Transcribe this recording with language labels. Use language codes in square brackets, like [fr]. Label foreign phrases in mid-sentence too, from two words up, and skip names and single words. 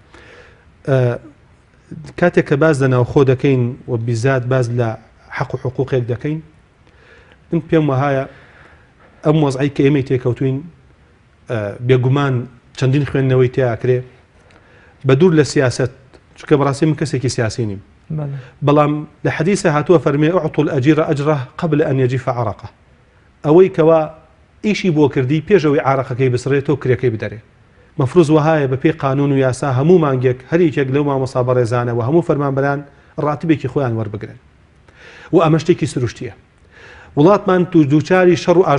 [ckb] کاتێک کە باز لەناو خۆ دەکەین و بیزات باز لە حق و حقوقێک دەکەین من پێم وهایە ئەم وەزعی کە ئێمەی تێکەوتوین بێگومان چەندین خوێندنەوەی تیاکرێ بە دوور لە سیاست چونکە بەڕاستی من کەسێکی سیاسی نیم بەڵام لە حەدیثە هاتووە فەرمێ [ar] ئوعطوا الأجير أجره قبل أن يجف عرقه [ckb] ئەوەی کەوا ئیشی بۆ کردی پێشەوەی عارەقەکەی بسڕێتەوە کرێکەی بدەرێ مەفروض وهایە بەپێی قانون و یاسا هەموو مانگێک هەریەکێک لەو مامۆستا بەڕێزانە و هەموو فەرمانبەران ڕاتبێکی خۆیان وەربگرن و ئەمە شتێکی سروشتیە وڵاتمان دووچاری شەڕ و